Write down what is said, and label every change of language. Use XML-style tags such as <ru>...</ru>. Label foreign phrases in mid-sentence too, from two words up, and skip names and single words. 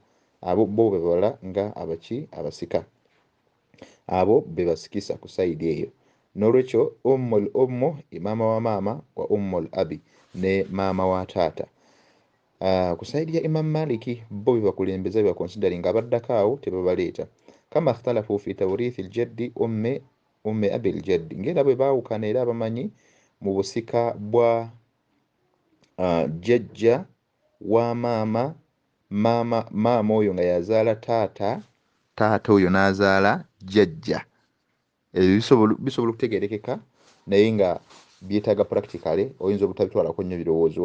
<lg>Abo bo bebala nga abasika abo bebasikisa ku saidi eyo. N'olwekyo ummu maama wa maama wa</lg> <ar>أم الأب</ar> <lg>ne maama wa taata ku saidi ya Imam Maliki bo bebakulembeza bebakonsidering abaddako awo tebabaleeta.</lg> <ar>كما اختلفوا في توريث الجد أم أبي الجد</ar> <lg>ng'era bwe baawukana era abamanyi mu busika bwa jjajja wa maama oyo nga yazaala taata oyo n'azaala jjajja. Ebyo bisobola okutegeerekeka naye nga byetaaga practically oyinza obutabitwalako nnyo birowoozo.</lg>